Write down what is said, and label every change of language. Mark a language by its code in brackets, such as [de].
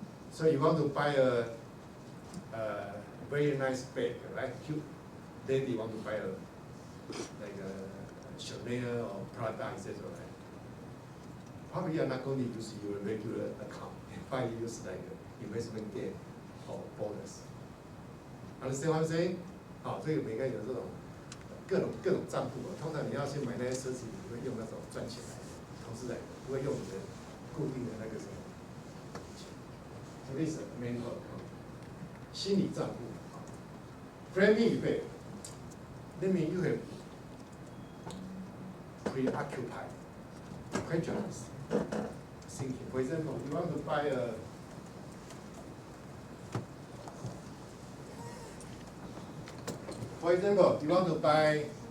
[en] So you want to buy a very nice bag, right? Then you want to buy like a Chanel or Prada, etc. Right? Probably you are not going to use your regular account. Probably use like investment gain or bonus. Understand what I'm saying? [zh] 好，这个每个人有这种各种账户啊。通常你要先买那些奢侈品，你会用那种赚钱来的，投资来的，不会用你的固定的那个什么钱。 [en] So this is mental account， [zh] 心理账户。 [en] Framing effect. That means you have preoccupied, questions, thinking. For example, you want to buy a what you want to buy?